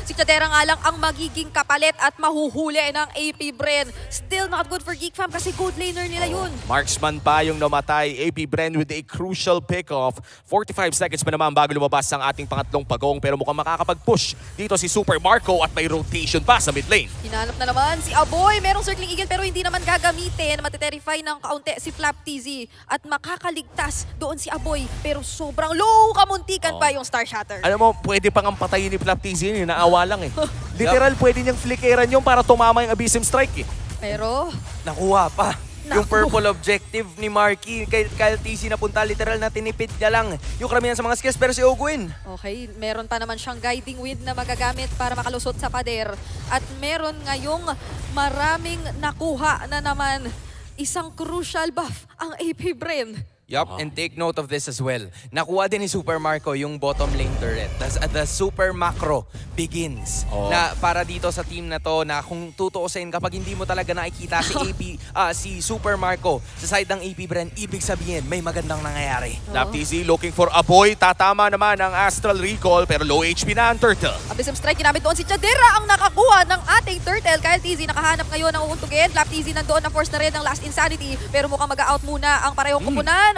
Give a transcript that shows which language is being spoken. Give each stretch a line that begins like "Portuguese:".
Filipino: Si Chadera nga lang ang magiging kapalit at mahuhuli ng AP Bren.
English: Still not good for Geek Fam
Filipino: kasi
English: good laner
Filipino: nila yun. Marksman pa yung namatay.
English: AP Bren with a crucial pick-off.
Filipino: 45 seconds pa naman bago lumabas ang ating pangatlong pagong pero mukhang makakapag-push dito si Super Marco at may rotation pa sa mid lane. Hinanap na naman si Aboy. Merong circling eagle pero hindi naman gagamitin. Matiterify ng kaunti si Flap TZ at makakaligtas doon si Aboy. Pero sobrang low kamuntikan pa yung Star Shatter. Alam mo, pwede pang ang patayin ni Flap TZ yun, naawa lang eh. Literal, pwede niyang flickeran yung para tumama yung Abyssem Strike eh. Pero Nakuha pa. Yung purple objective ni Marky, kay Kyle TC napunta, literal na tinipid niya lang yung karamihan sa mga skills. Pero si Ogwin, okay, meron pa naman siyang guiding wind na magagamit para makalusot sa pader. At meron ngayong maraming nakuha na naman isang crucial buff ang AP Bren.
English: yup, and take note of this as well.
Filipino: Nakuha din ni Super Marco yung bottom lane turret.
English: The super macro begins.
Filipino: Na para dito sa team na to, na kung tutuusin, kapag hindi mo talaga nakikita si si Super Marco sa side ng AP Bren, ibig sabihin may magandang nangyayari.
English: Flap TZ looking for Aboy.
Filipino: Tatama naman ang Astral Recall pero low HP na ang Turtle. Abyssem Strike ginamit doon si Chadera ang nakakuha ng ating turtle. Kyle TZ nakahanap ngayon ng uuntugin. Flap TZ nandoon na force na rin ng Last Insanity. Pero mukhang mag-out muna ang parehong kupunan.